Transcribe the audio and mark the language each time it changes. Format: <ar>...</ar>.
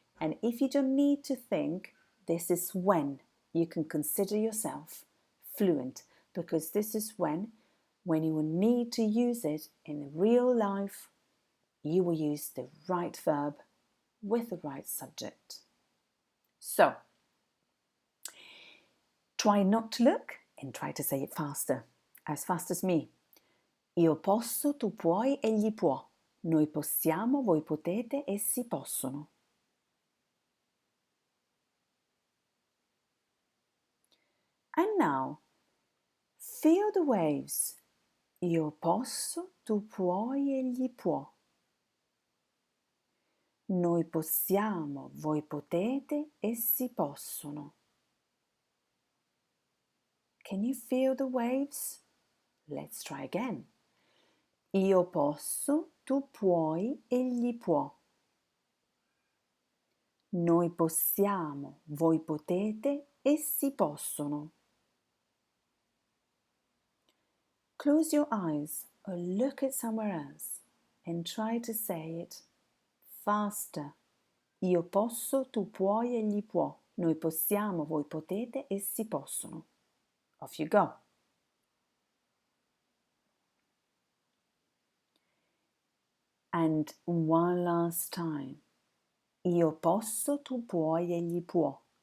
<en>And if you don't need to think, this is when you can consider yourself fluent, because this is when you will need to use it in real life, you will use the right verb with the right subject. So, try not to look and try to say it faster, as fast as me.</en> <it>Io posso, tu puoi, egli può. Noi possiamo, voi potete, essi possono.</it> <en>And now, feel the waves.</en> <it>Io posso, tu puoi, egli può. Noi possiamo, voi potete, essi possono.</it> <en>Can you feel the waves? Let's try again.</en> <it>Io posso, tu puoi, egli può. Noi possiamo, voi potete, essi possono.</it> <en>Close your eyes or look at somewhere else and try to say it faster.</en> <it>Io posso, tu puoi, egli può. Noi possiamo, voi potete, essi possono.</it> <en>Off you go. And one last time.</en> <it>Io posso, tu puoi, egli può.</it>